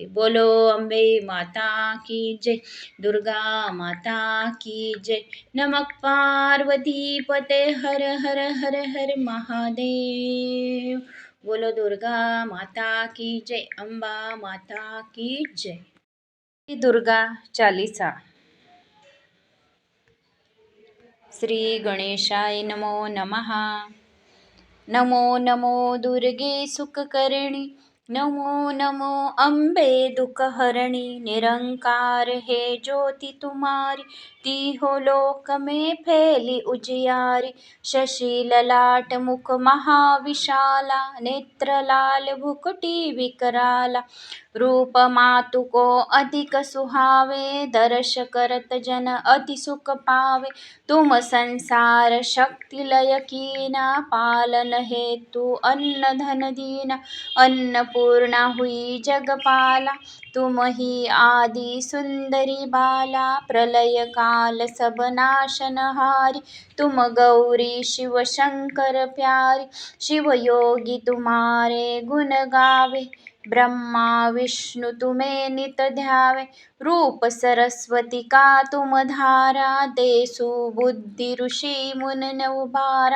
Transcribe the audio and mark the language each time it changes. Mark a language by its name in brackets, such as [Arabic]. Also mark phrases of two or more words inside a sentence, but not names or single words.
[Hindi] बोलो अम्बे माता की जय, दुर्गा माता की जय। [Sanskrit] नमः पार्वती पते हर हर हर हर महादेव। [Hindi] बोलो दुर्गा माता की जय, अंबा माता की जय। [Sanskrit] श्री दुर्गा चालीसा। श्री गणेशाय नमो नमः। [Hindi] नमो नमो दुर्गे सुखकर्णी, नमो नमो अंबे दुखहरणी। निरंकार है ज्योति तुम्हारी, तीहो लोक में फैली उजियारी। शशि ललाट मुख महाविशाला, नेत्र लाल भुकुटी विकराला। रूप मातु को अधिक सुहावे, दर्श करत जन अति सुख पावे। तुम संसार शक्ति लय कीना, पालन हेतु अन्न धन दीना। अन्नपूर्णा हुई जगपाला, तुम ही आदि सुंदरी बाला। प्रलय काल सब नाशनहारी, तुम गौरी शिव शंकर प्यारी। शिव योगी तुम्हारे गुण गावे, ब्रह्मा विष्णु तुम्हें नित ध्यावे। रूप सरस्वती का तुम धारा, देसु बुद्धि ऋषि मुन उबारा।